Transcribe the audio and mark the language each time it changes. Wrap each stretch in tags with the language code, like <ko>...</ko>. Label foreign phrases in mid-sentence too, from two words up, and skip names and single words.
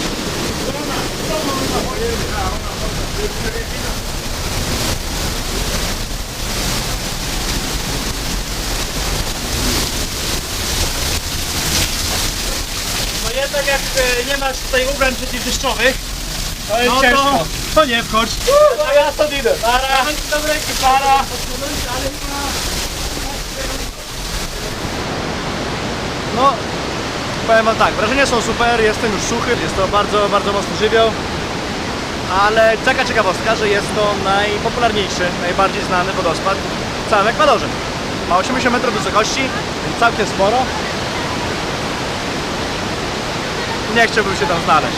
<pl>No jednak jak nie masz tutaj ubrań przeciwdeszczowych, to jest ciężko. To nie wchodź. No ja stąd idę!</pl> <es>Para, para.</es> <pl>No, powiem wam tak, wrażenia są super, jestem już suchy, jest to bardzo, bardzo mocny żywioł. Ale taka ciekawostka, że jest to najpopularniejszy, najbardziej znany wodospad w całym Ekwadorze. Ma 80 metrów wysokości, więc całkiem sporo. Nie chciałbym się tam znaleźć.</pl>